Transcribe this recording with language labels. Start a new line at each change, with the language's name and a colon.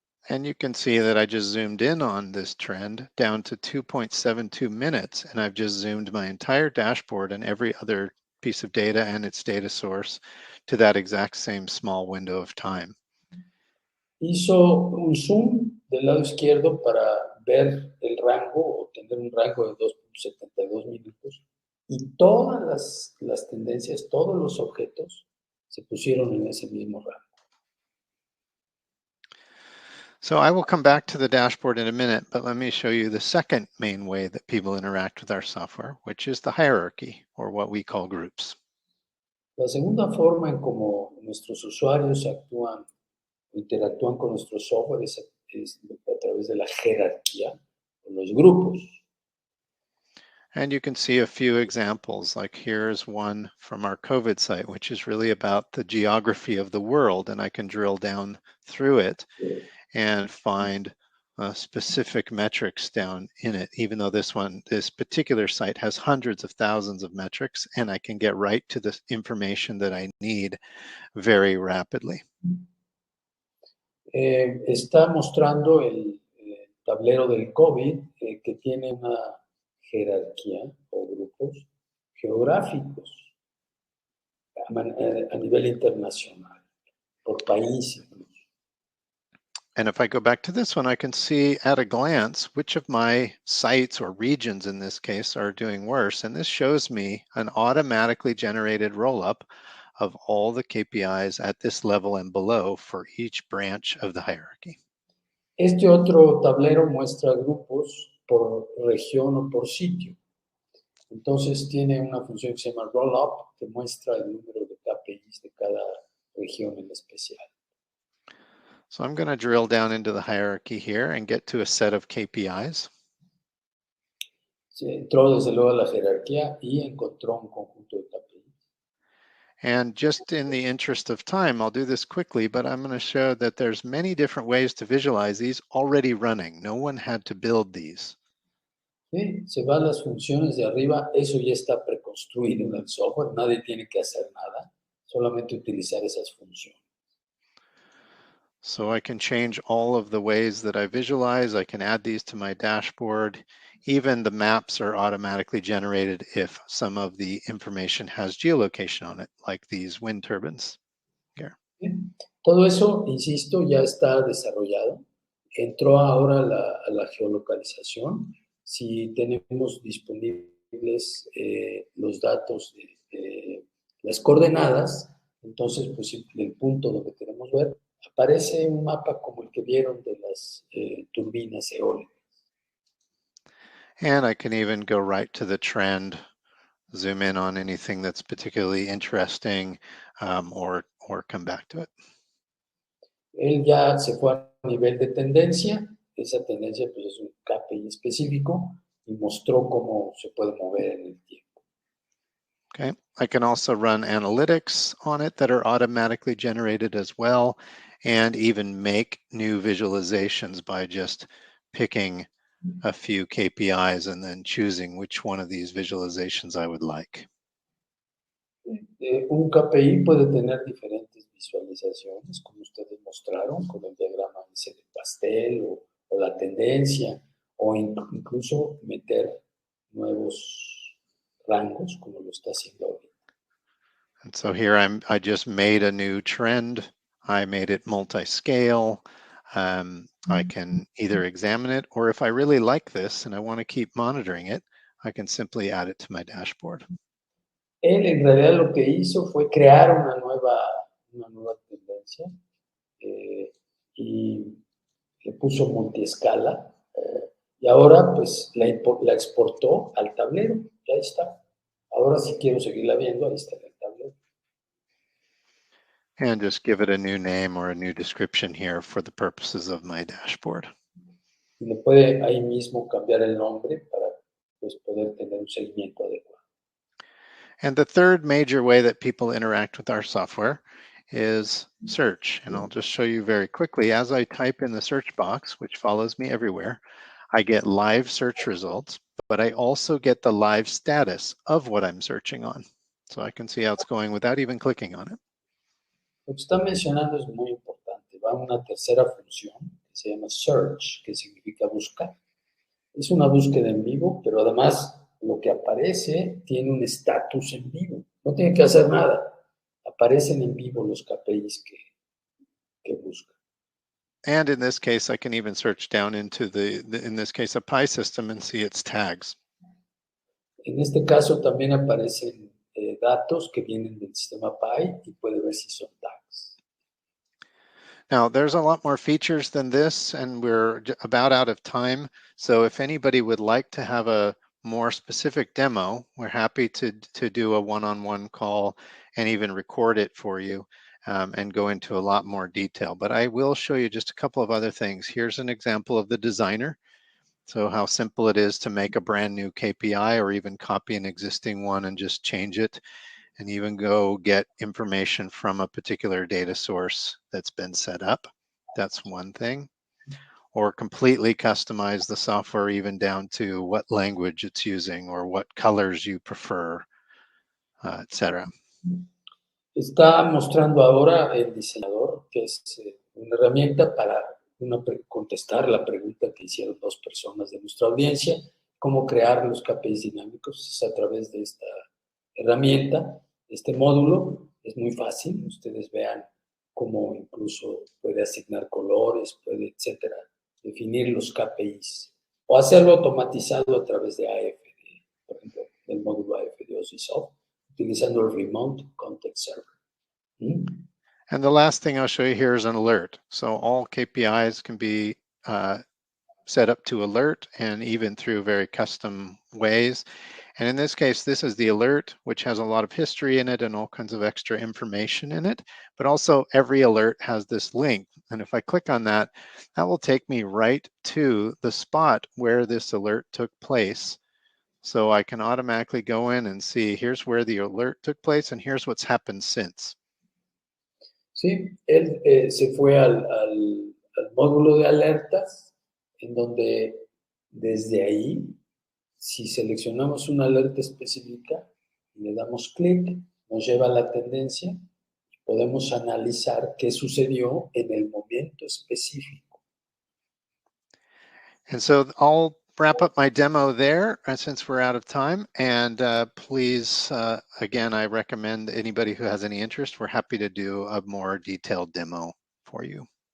English: And you can see that I just zoomed in on this trend down to 2.72 minutes, and I've just zoomed my entire dashboard and every other piece of data and its data source to that exact same small window of time.
Spanish: Hizo un zoom del lado izquierdo para ver el rango o tener un rango de 2.72 minutos, y todas las tendencias, todos los objetos se pusieron en ese mismo rango.
English: So I will come back to the dashboard in a minute, but let me show you the second main way that people interact with our software, which is the hierarchy, or what we call groups.
Spanish: La segunda forma en cómo nuestros usuarios actúan o interactúan con nuestro software es a través de la jerarquía o los grupos.
English: And you can see a few examples, like here's one from our COVID site, which is really about the geography of the world, and I can drill down through it and find specific metrics down in it, even though this particular site has hundreds of thousands of metrics, and I can get right to the information that I need very rapidly.
Spanish: Está mostrando el tablero del COVID que tiene una jerarquía o grupos geográficos a nivel internacional, por país incluso.
English: And if I go back to this one, I can see at a glance which of my sites or regions in this case are doing worse. And this shows me an automatically generated roll-up of all the KPIs at this level and below for each branch of the hierarchy.
Spanish: Este otro tablero muestra grupos por región o por sitio. Entonces tiene una función que se llama roll-up, que muestra el número de KPIs de cada región en especial.
English: So I'm going to drill down into the hierarchy here and get to a set of KPIs.
Spanish: Se entró desde luego a la jerarquía y encontró un conjunto de KPIs.
English: And just in the interest of time, I'll do this quickly, but I'm going to show that there's many different ways to visualize these already running. No one had to build these.
Spanish: Sí, se van las funciones de arriba, eso ya está preconstruido en el software, nadie tiene que hacer nada, solamente utilizar esas funciones.
English: So I can change all of the ways that I visualize. I can add these to my dashboard. Even the maps are automatically generated if some of the information has geolocation on it, like these wind turbines here.
Spanish: ¿Sí? Todo eso, insisto, ya está desarrollado. Entró ahora a la geolocalización. Si tenemos disponibles los datos de las coordenadas, entonces, pues el punto donde queremos ver, aparece un mapa como el que vieron de las turbinas eólicas.
English: And I can even go right to the trend, zoom in on anything that's particularly interesting, or come back to it.
Spanish: Él ya se fue a nivel de tendencia. Esa tendencia pues, es un KPI específico y mostró cómo se puede mover en el tiempo.
English: Okay, I can also run analytics on it that are automatically generated as well, and even make new visualizations by just picking a few KPIs and then choosing which one of these visualizations I would like.
Spanish: Un KPI puede tener diferentes visualizaciones, como ustedes mostraron, con el diagrama ese de pastel o la tendencia, o incluso meter nuevos rangos, como lo está haciendo ahorita.
English: And so here I just made a new trend. I made it multi-scale. I can either examine it, or if I really like this and I want to keep monitoring it, I can simply add it to my dashboard.
Spanish: Él en realidad lo que hizo fue crear una nueva tendencia y le puso multiescala y ahora pues la exportó al tablero y ahí está. Ahora si quiero seguirla viendo, ahí está en el tablero.
English: And just give it a new name or a new description here for the purposes of my dashboard.
Spanish: Y le puede ahí mismo cambiar el nombre para pues, poder tener un seguimiento adecuado.
English: And the third major way that people interact with our software is search. And I'll just show you very quickly. As I type in the search box, which follows me everywhere, I get live search results, but I also get the live status of what I'm searching on. So I can see how it's going without even clicking on it.
Spanish: Lo que está mencionando es muy importante. Va a una tercera función que se llama search, que significa buscar. Es una búsqueda en vivo, pero además lo que aparece tiene un estatus en vivo. No tiene que hacer nada. Aparecen en vivo los KPIs que busca.
English: And in this case, I can even search down into in this case, a PI system and see its tags.
Spanish: En este caso también aparecen datos que vienen del sistema PI y puede ver si son tags.
English: Now, there's a lot more features than this, and we're about out of time. So if anybody would like to have a more specific demo, we're happy to do a one-on-one call and even record it for you and go into a lot more detail. But I will show you just a couple of other things. Here's an example of the designer. So how simple it is to make a brand new KPI or even copy an existing one and just change it, and even go get information from a particular data source that's been set up. That's one thing. Or completely customize the software even down to what language it's using or what colors you prefer, etc.
Spanish: Está mostrando ahora el diseñador, que es una herramienta para contestar la pregunta que hicieron dos personas de nuestra audiencia, cómo crear los KPIs dinámicos. Es a través de esta herramienta, este módulo. Es muy fácil. Ustedes vean cómo incluso puede asignar colores, puede, etcétera, definir los KPIs o hacerlo automatizado a través de AF, por ejemplo, del módulo AF de OSIsoft, utilizando el Remote Context Server.
English: And the last thing I'll show you here is an alert. So all KPIs can be set up to alert, and even through very custom ways. And in this case, this is the alert, which has a lot of history in it and all kinds of extra information in it. But also every alert has this link. And if I click on that, that will take me right to the spot where this alert took place. So I can automatically go in and see, here's where the alert took place and here's what's happened since.
Spanish: Sí, él se fue al módulo de alertas, en donde desde ahí, si seleccionamos una alerta específica y le damos clic, nos lleva a la tendencia y podemos analizar qué sucedió en el momento específico.
English: And so all wrap up my demo there since we're out of time. And please, again, I recommend anybody who has any interest, we're happy to do a more detailed demo for you.